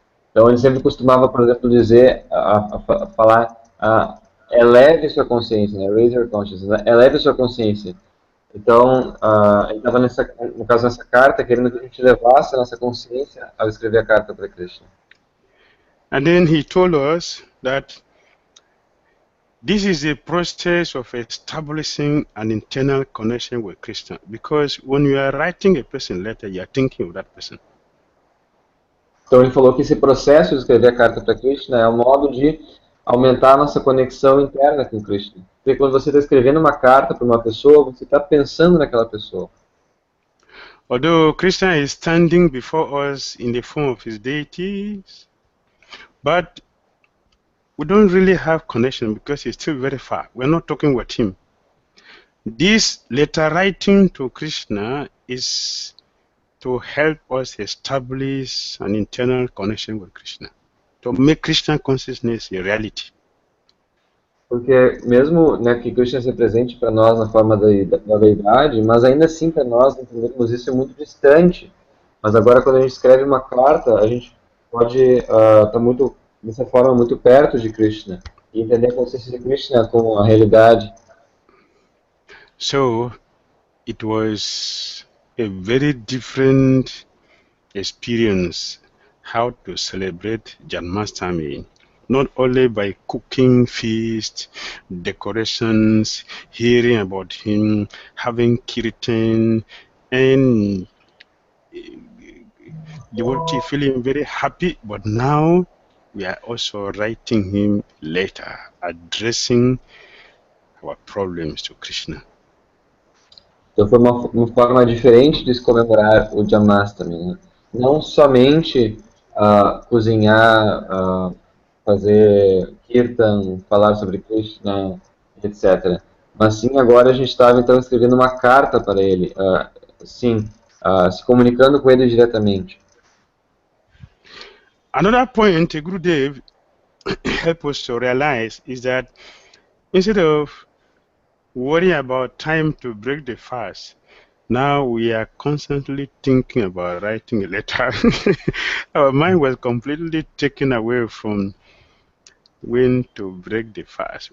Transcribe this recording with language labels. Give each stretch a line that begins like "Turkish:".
Portuguese: Então ele sempre costumava, por exemplo, dizer, falar, eleve sua consciência, né?
English: Raise your consciousness,
Portuguese: né? Eleve sua consciência. Então, ele estava, no caso, nessa carta, querendo que a gente levasse a nossa consciência ao escrever a carta para Krishna.
English: And then he told us that this is a process of establishing an internal connection with Krishna, because when you are writing a person letter, you are thinking of that person.
Portuguese: Então ele falou que esse processo de escrever a carta para Krishna é um modo de aumentar a nossa conexão interna com Krishna. Porque quando você está escrevendo uma carta para uma pessoa, você está pensando naquela pessoa.
English: Although Krishna is standing before us in the form of his deities, but we don't really have connection because he's still very far. We're not talking with him. This letter writing to Krishna is to help us establish an internal connection with Krishna, to make Krishna consciousness a reality.
Portuguese: Porque mesmo, né, que Krishna se presente para nós na forma da deidade, mas ainda assim para nós entendermos isso é muito distante. Mas agora quando a gente escreve uma carta, a gente pode estar muito, dessa forma, muito perto de Krishna e entender a consciência de Krishna como a realidade.
English: So it was a very different experience how to celebrate Janmashtami, not only by cooking feast, decorations, hearing about him, having kirtan, and devotee feeling very happy, but now we are also writing him letter, addressing our problems to Krishna.
Portuguese: Então foi uma forma diferente de se comemorar o Janmashtami, né? Não somente cozinhar, fazer kirtan, falar sobre Krishna, etc. Mas sim, agora a gente estava então escrevendo uma carta para ele, se comunicando com ele diretamente.
English: Another point Gurudev help us to realize is that instead of worrying about time to break the fast, Now we are constantly thinking about writing a letter. Our mind was completely taken away from when to break the fast.